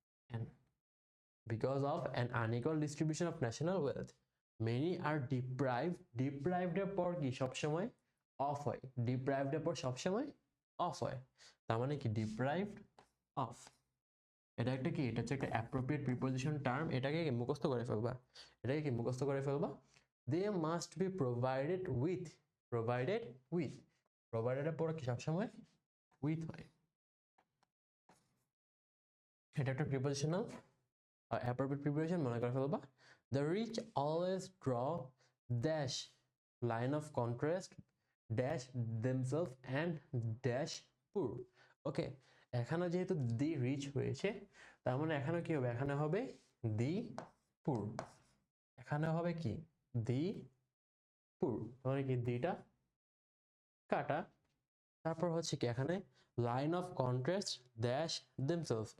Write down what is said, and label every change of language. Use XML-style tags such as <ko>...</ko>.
<bn>N,</bn> <en>because of an unequal distribution of national wealth many are deprived</en> <bn>এর পর কি সবসময় অফ হয়, deprived এর পর সবসময় অফ হয়, তার মানে কি deprived of, এটা একটা কি, এটা হচ্ছে একটা অ্যাপ্রোপ্রিয়েট প্রিপোজিশন টার্ম, এটাকে কি মুখস্থ করে ফেলবা, এটাকে কি মুখস্থ করে ফেলবা।</bn> <en>they must be provided with,</en> <bn>provided with, provided এর পর কি সবসময় উইথ হয়, এটা একটা প্রিপোজিশনাল appropriate preparation মনে করে ফেলবা।</bn> <en>The rich always draw dash line of contrast dash themselves and dash poor.</en> <bn>ওকে, এখানে যেহেতু দি রিচ হয়েছে তার মানে এখানে কি হবে, এখানে হবে দি পুর, এখানে হবে কি দি পুর, মানে কি দিটা কাটা, তারপর হচ্ছে কি এখানে</bn> <en>Line of contrast dash themselves.</en>